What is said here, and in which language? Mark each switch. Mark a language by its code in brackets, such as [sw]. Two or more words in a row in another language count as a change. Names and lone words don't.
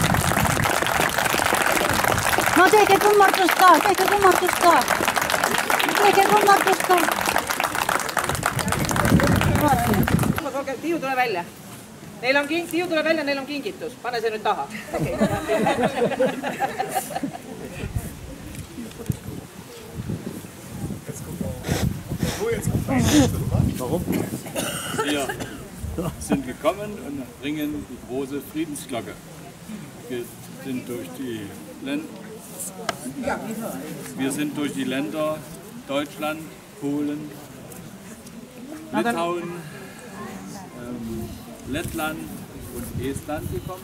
[et] No tehke kummardust ka. Tiiu, tule välja. Tiiu, tule välja, neil on kingitus. Pane see nüüd taha. [de] Warum? Wir sind gekommen und bringen die große Friedensglocke. Wir sind durch die Länder Deutschland, Polen, Litauen, Lettland und Estland gekommen.